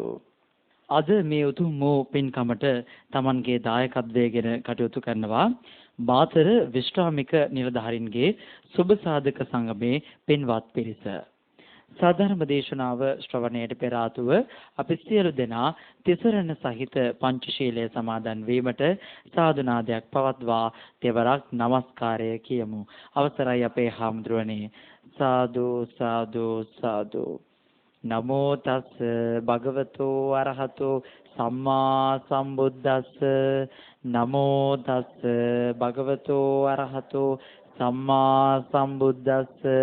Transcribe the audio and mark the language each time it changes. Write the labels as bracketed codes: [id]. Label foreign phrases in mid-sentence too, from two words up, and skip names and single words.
[si] අද මේ උතුම් වූ පින්කමට Tamanගේ දායකත්වයෙන් කටයුතු කරනවා බාතර විශ්‍රාමික නිලධාරීන්ගේ සුබ සාධක සංගමේ පින්වත් පිරිස. සාධර්ම දේශනාව ශ්‍රවණයට පෙර ආතුව අපි සියලු දෙනා තිසරණ සහිත පංචශීලය සමාදන් වීමට සාදුනාදයක් පවත්වා තෙවරක් নমස්කාරය කියමු. අවසරයි අපේ හාමුදුරනේ. සාදු සාදු සාදු. [pi] නමෝ තස් භගවතෝ අරහතෝ සම්මා සම්බුද්දස්ස. නමෝ තස් භගවතෝ අරහතෝ සම්මා සම්බුද්දස්ස.